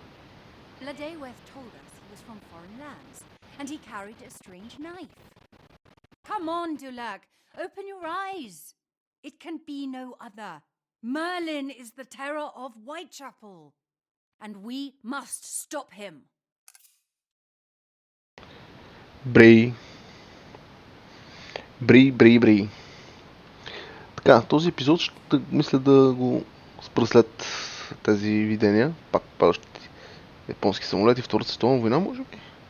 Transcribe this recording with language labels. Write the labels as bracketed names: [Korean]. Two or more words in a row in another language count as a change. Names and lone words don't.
[English] Ladeweth told us he was from foreign lands, and he carried a strange knife. Come on, Dulac, open your eyes. It can be no other. Merlin is the terror of Whitechapel, and we must stop him. [Bulgarian] Брей. Брей. Така, този епизод ще мисля да го спра след тези видения. Пак падащи японски самолети, Втората световна война, може би?